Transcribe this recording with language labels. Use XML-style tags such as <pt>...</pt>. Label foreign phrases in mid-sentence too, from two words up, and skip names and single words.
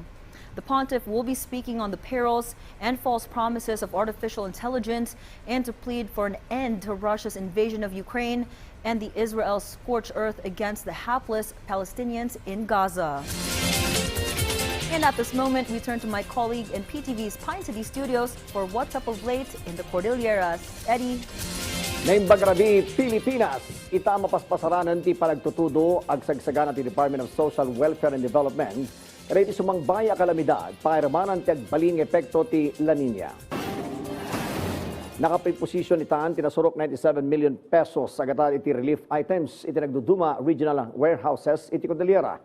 <en>The pontiff will be speaking on the perils and false promises of artificial intelligence and to plead for an end to Russia's invasion of Ukraine and the Israel's scorched earth against the hapless Palestinians in Gaza. And at this moment, we turn to my colleague in PTV's Pine City studios for What's Up of Late in the Cordilleras. Eddie?</en> <ilo>Naimbag rabi Pilipinas, ita mapaspasaranan ti palagtutudo ag sagsagan ti Department of Social Welfare and Development kada iti sumangbaya kalamidad pairmanan ti agbaling epekto ti La Nina. Nakapiposisyon itaan tinasurok 97 million pesos agad iti</ilo> <en>relief items</en> <ilo>iti nagduduma</ilo> <en>regional warehouses</en> <ilo>iti Cordillera.</ilo>